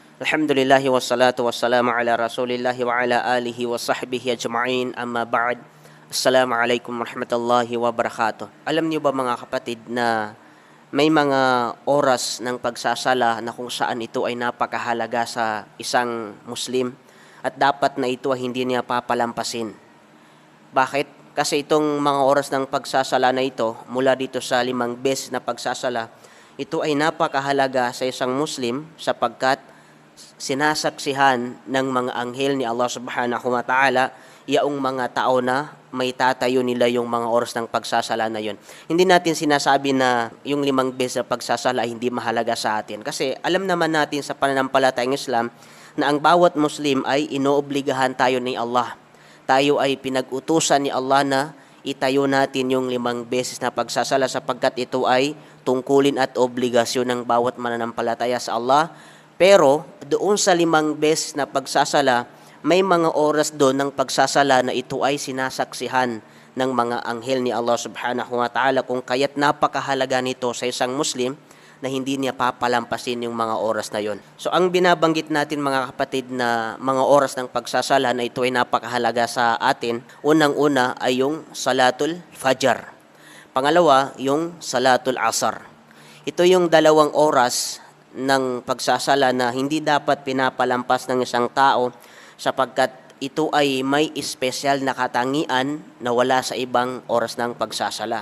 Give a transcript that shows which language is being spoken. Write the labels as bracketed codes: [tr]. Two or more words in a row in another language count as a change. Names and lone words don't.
[ar] الحمد لله والصلاة والسلام على رسول الله وعلى آله وصحبه أجمعين أما بعد. السلام عليكم ورحمة الله وبركاته. [tl] Alam niyo ba mga kapatid na may mga oras ng pagsasala na kung saan ito ay napakahalaga sa isang Muslim at dapat na ito ay hindi niya papalampasin. Bakit? Kasi itong mga oras ng pagsasala na ito, mula dito sa 5 beses na pagsasala, ito ay napakahalaga sa isang Muslim sapagkat sinasaksihan ng mga anghel ni Allah [ar] سبحانه وتعالى [tl] yaong mga tao na may tatayo nila yung mga oras ng pagsasala na yun. Hindi natin sinasabi na yung 5 beses na pagsasala ay hindi mahalaga sa atin. Kasi alam naman natin sa pananampalatayang Islam na ang bawat Muslim ay inoobligahan tayo ni Allah. Tayo ay pinag-utusan ni Allah na itayo natin yung 5 beses na pagsasala sapagkat ito ay tungkulin at obligasyon ng bawat mananampalataya sa Allah. Pero doon sa 5 beses na pagsasala, may mga oras doon ng pagsasala na ito ay sinasaksihan ng mga anghel ni Allah [ar] سبحانه وتعالى, [tl] kung kaya't napakahalaga nito sa isang Muslim na hindi niya papalampasin yung mga oras na yon. So ang binabanggit natin mga kapatid na mga oras ng pagsasala na ito ay napakahalaga sa atin, unang-una ay yung Salatul Fajr. Pangalawa, yung Salatul Asar. Ito yung 2 oras ng pagsasala na hindi dapat pinapalampas ng isang tao sapagkat ito ay may espesyal na katangian na wala sa ibang oras ng pagsasala.